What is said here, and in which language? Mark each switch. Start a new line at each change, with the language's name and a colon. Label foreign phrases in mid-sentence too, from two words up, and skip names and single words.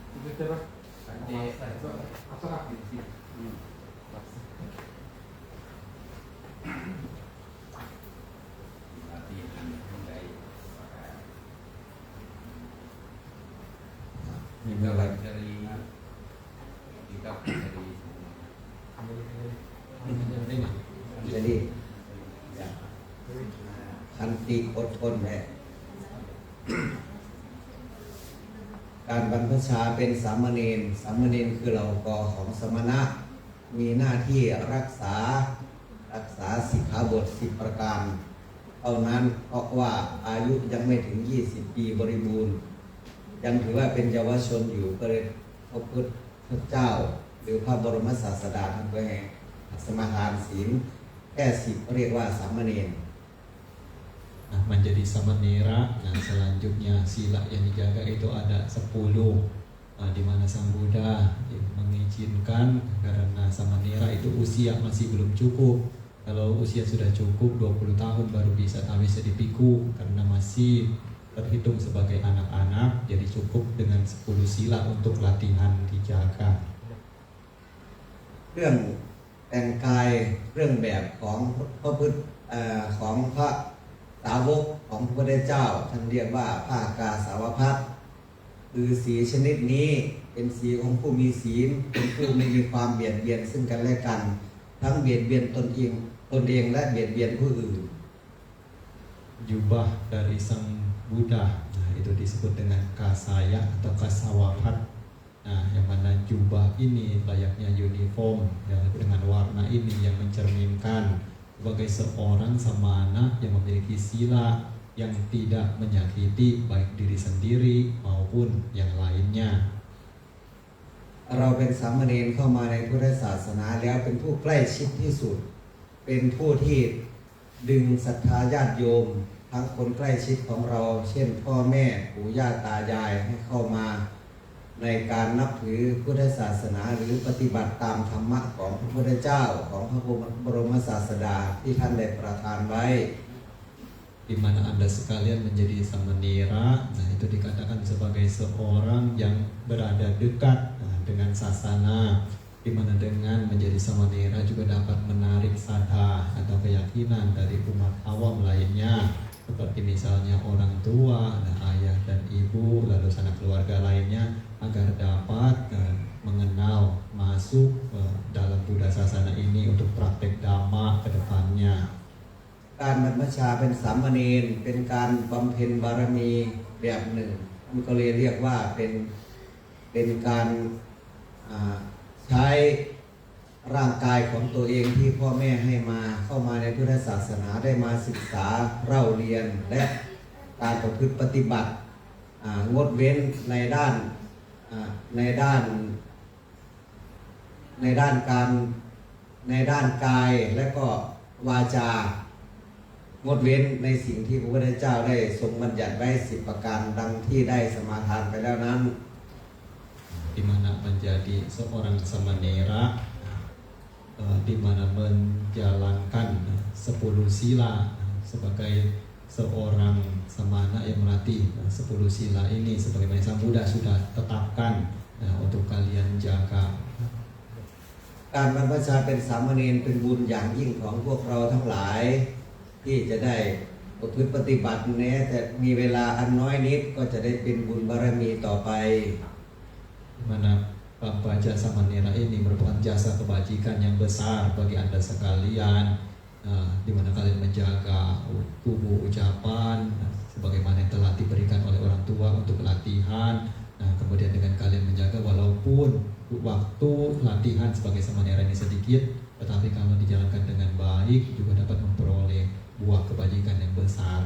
Indonesian: Di sini. Latihan baik. Kita dari Jadi Kanti
Thai: อดทนแหละการบรรพชาเป็นสามเณรคือเหล่ากอของสม ณะ มีหน้าที่รักษาสิกขาบท10ประการเท่านั้นเพราะว่าอายุยังไม่ถึง20ปีบริบูรณ์ยังถือว่าเป็นเยาวชนอยู่ก็เลยพระพุทธเจ้าหรือพระบรมศาสดาท่านก็ให้สมาทานศีลแค่10เรียกว่าสามเณร
Indonesian: Menjadi samanera. Nah, selanjutnya sila yang dijaga itu ada 10, di mana Sang Buddha mengizinkan karena samanera itu usia masih belum cukup. Kalau usia sudah cukup 20 tahun baru bisa jadi biku karena masih terhitung sebagai anak-anak, jadi cukup dengan 10 sila untuk latihan dijaga.
Thai: เรื่องแต่งกายเรื่องแบบของพระพุทธของพระสาวกของพระพุทธเจ้าท่านเรียกว่าผ้ากาสาวพัสคือสีชนิดนี้เป็นสีของผู้มีศีลเป็นผู้ไม่มีความเบียดเบียนซึ่งกันและกันทั้งเบียดเบียนตนเองและเบียดเบียนผู้อื่น
Indonesian: Jubah dari Sang Buddha, nah itu disebut dengan kasaya atau kasawapat. Nah, yang mana jubah ini layaknya uniform ya, dengan warna ini yang mencerminkan sebagai seorang samana yang memiliki sila yang tidak menyakiti baik diri sendiri maupun yang lainnya.
Thai: เราเป็นสามเณรเข้ามาในพุทธศาสนาแล้วเป็นผู้ใกล้ชิดที่สุดเป็นผู้ที่ดึงศรัทธาญาติโยมทั้งคนใกล้ชิดของเรา เช่นพ่อแม่ปู่ย่าตายายให้เข้ามาในการนับถือพุทธศาสนาหรือปฏิบัติตามธรรมะของพระพุทธเจ้าของพระบรมศาสดาที่ท่านได้ประทานไว้
Indonesian: di mana Anda sekalian menjadi samanera. Nah, itu dikatakan sebagai seorang yang berada dekat dengan sasana, di mana dengan menjadi samanera juga dapat menarik sadha atau keyakinan dari umat awam lainnya, seperti misalnya orang tua, ayah dan ibu, lalu sanak keluarga lainnya, agar dapat mengenal masuk dalam Buddha sasana ini untuk praktek dhamma ke depannya.
Thai: การบรรพชาเป็นสามเณรเป็นการบำเพ็ญบารมีแบบหนึ่งมันก็เลยเรียกว่าเป็นการใช้ร่างกายของตัวเองที่พ่อแม่ให้มาเข้ามาในพุทธศาสนาได้มาศึกษาเล่าเรียนและการประพฤติปฏิบัติงดเว้นในด้าน กายและก็วาจางดเว้นในสิ่งที่พระพุทธเจ้าได้ทรงบัญญัติไว้10 ประการดังที่ได้สมาทานไปแล้วนั้น
Indonesian: di mana menjadi seorang samanera, di mana menjalankan 10 sila sebagai seorang samana yang melatih 10 sila ini sebagaimana Sang Buddha sudah tetapkan untuk kalian jaga.
Thai: การบรรพชาเป็นสามเณรเป็นบุญอย่างยิ่งของพวกเราทั้งหลายที่จะได้ประพฤติปฏิบัติแม้แต่มีเวลาอันน้อยนิดก็จะได้เป็นบุญบารมีต่อไป
Indonesian: Di mana baca samanera ini merupakan jasa kebajikan yang besar bagi Anda sekalian, di mana kalian menjaga tubuh ucapan sebagaimana yang telah diberikan oleh orang tua untuk latihan. Kemudian dengan kalian menjaga walaupun waktu latihan sebagai samanera ini sedikit, tetapi kalau dijalankan dengan baik juga dapat memperoleh buah kebajikan yang besar.